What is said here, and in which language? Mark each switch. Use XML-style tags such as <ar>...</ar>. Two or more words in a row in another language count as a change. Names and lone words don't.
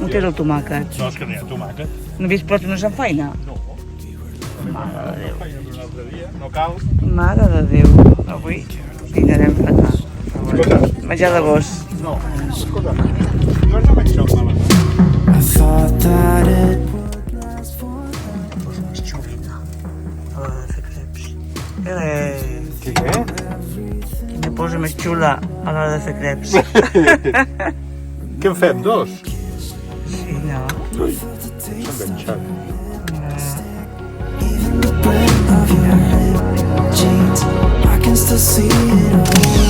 <ca>On és el tomàquet? No, és que no hi ha tomàquet. No he vist però no s'enfaina? No. Mare de Déu. Un altre dia, no cal. Mare de Déu, avui dinarem fatal. Escolta. Menjar de gos. No, escolta, no és amb això, mala.</ca> <en>I thought that it</en> <ca>Posa més xulina a l'hora de fer creps. Què? Quina posa més xula a l'hora de fer creps. Què en fem, dos? Sí, no? Ui, s'ha enganxat.</ca> <en>even the breath of your jeans, I can still see it all.</en>